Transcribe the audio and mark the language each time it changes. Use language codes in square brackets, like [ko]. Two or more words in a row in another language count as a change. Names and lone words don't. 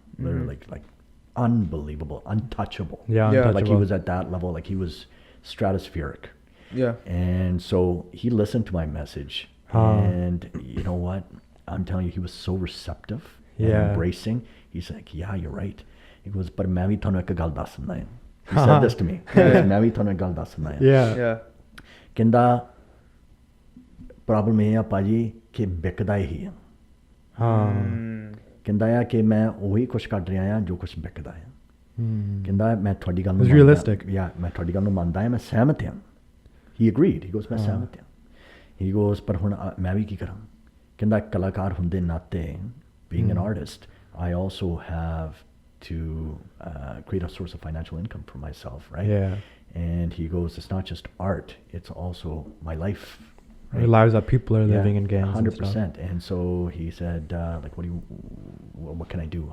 [en] Literally, like unbelievable, untouchable. Untouchable. Like, he was at that level, like, he was stratospheric. Yeah. And so he listened to my message, and you know what? I'm telling you, he was so receptive and embracing. He's like, yeah, you're right. He goes, but [pa] ਮੈਂ ਵੀ ਥੋੜ੍ਹਾ ਇੱਕ ਗੱਲ ਦੱਸਣਾ ਹੈ. [en] He said this to me. He goes, [pa] ਮੈਂ ਵੀ ਥੋੜ੍ਹਾ ਇੱਕ ਗੱਲ ਦੱਸਣਾ ਹੈ. [en] Yeah. [pa] ਕਹਿੰਦਾ ਪ੍ਰੌਬਲਮ ਇਹ ਆ ਭਾਜੀ ਕਿ ਵਿਕਦਾ ਹੀ ਆ. ਕਹਿੰਦਾ ਆ ਕਿ ਮੈਂ ਉਹੀ ਕੁਝ ਕੱਢ ਰਿਹਾ ਆ ਜੋ ਕੁਝ ਵਿਕਦਾ ਆ. ਕਹਿੰਦਾ ਮੈਂ ਤੁਹਾਡੀ ਗੱਲ ਨੂੰ [en] It's realistic. [pa] ਮੈਂ ਤੁਹਾਡੀ ਗੱਲ ਨੂੰ ਮੰਨਦਾ ਹਾਂ, ਮੈਂ ਸਹਿਮਤ ਹਾਂ. [en] He agreed. He goes, [pa] ਮੈਂ ਸਹਿਮਤ ਹਾਂ. [en] He goes, [pa] ਪਰ ਹੁਣ ਮੈਂ ਵੀ ਕੀ ਕਰਾਂ? ਕਹਿੰਦਾ ਕਲਾਕਾਰ ਹੁੰਦੇ ਨਾਤੇ, [en] being an artist, I also have to create a source of financial income for myself, right? Yeah. And he goes, it's not just art, it's also my life. Right? The lives that people are living in gangs. 100%. And so he said, like, what can I do?